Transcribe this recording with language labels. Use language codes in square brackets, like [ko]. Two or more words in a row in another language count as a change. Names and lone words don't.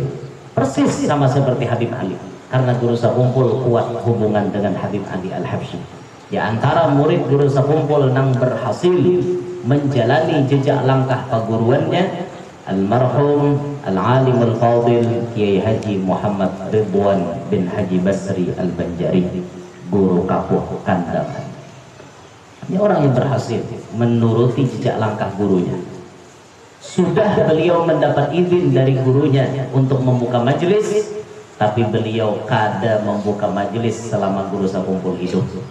[id] Persis sama seperti Habib Ali, karena Guru Sakumpul kuat hubungan dengan Habib Ali Al-Habsyi. Di antara murid Guru Sakumpul yang berhasil menjalani jejak langkah paguruannya, almarhum Al-Alim Al-Fadil Kiai Haji Muhammad Ridwan bin Haji Basri Al-Banjari, Guru Kapuh Kandangan. Ini orang yang berhasil menuruti jejak langkah gurunya. Sudah beliau mendapat izin dari gurunya untuk membuka majelis, tapi beliau kada membuka majelis selama Guru Sakumpul hidup.